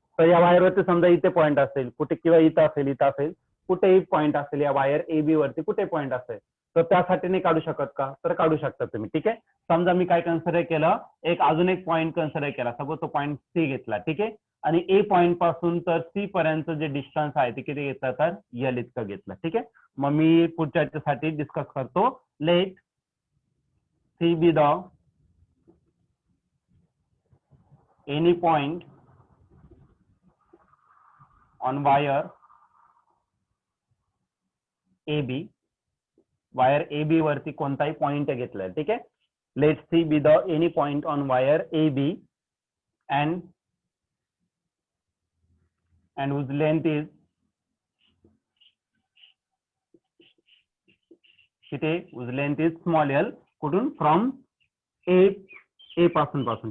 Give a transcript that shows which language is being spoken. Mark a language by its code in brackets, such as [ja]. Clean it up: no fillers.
[mr] तर या वायरवरती समजा इथे पॉईंट असेल कुठे किंवा इथं असेल कुठेही पॉईंट असेल या वायर ए बी वरती कुठे पॉईंट असेल तर त्यासाठी नाही काढू शकत का? तर काढू शकता तुम्ही. ठीक आहे, समजा मी काय कन्सिडर केलं अजून एक पॉईंट कन्सिडर केला, सपोज तो पॉईंट सी घेतला. ठीक आहे, आणि ए पॉईंट पासून तर सी पर्यंत जे डिस्टन्स आहे ते किती घेतलं तर यल इतकं घेतलं. ठीक आहे, मग मी पुढच्या याच्यासाठी डिस्कस करतो. [en] Let C be the any point on wire A B. [mr] Wire A B वरती कोणताही पॉइंट घेतलाय. ठीक आहे, [en] Let C be the any point on wire A B and whose length is किती, whose length is small l, कुठून from A पासून.